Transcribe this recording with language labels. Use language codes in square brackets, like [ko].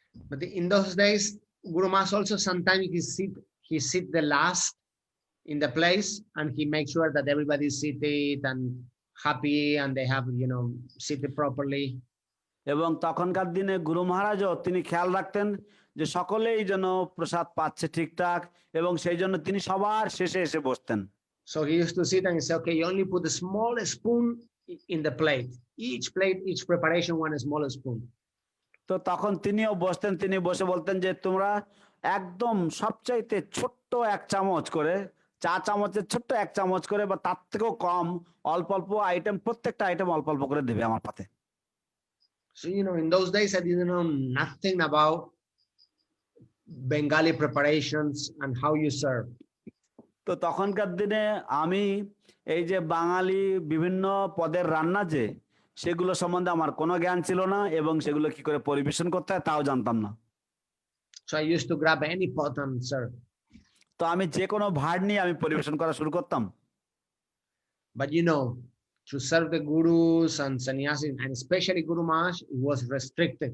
[en] But in those days, Guru Maharaj also sometimes he sit the last in the place and he makes sure that everybody is seated and happy and they have seated properly. [bn] এবং তখনকার দিনে গুরু মহারাজও তিনি খেয়াল রাখতেন যে সকলেই যেন প্রসাদ পাচ্ছে ঠিকঠাক, এবং সেই জন্য তিনি সবার শেষে এসে বসতেন। [en] So he used to sit and say, okay, you only put the small spoon in the plate. Each preparation, one small spoon. [bn] তো তখন তিনিও বসতেন, তিনি বসে বলতেন যে তোমরা একদম সবচাইতে ছোট্ট 1 চামচ করে, চা চামচের ছোট্ট 1 চামচ করে বা তার থেকেও কম অল্প আইটেম, প্রত্যেকটা আইটেম অল্প করে দেবে আমার পাতে। [en] So in those days I didn't know nothing about Bengali preparations and how you serve. [bn] তো তখনকার দিনে আমি এই যে বাঙালি বিভিন্ন পদের রান্না যে সেগুলো সম্বন্ধে আমার কোনো জ্ঞান ছিল না, এবং সেগুলো কি করে পরিবেশন করতে হয় তাও জানতাম না। [en] So I used to grab any pot and serve. [bn] তো আমি যে কোনো ভার নিয়ে আমি পরিবেশন করা শুরু করতাম। [en] But you know, to serve the gurus and sannyasis, and especially Guru Maharaj, it was restricted.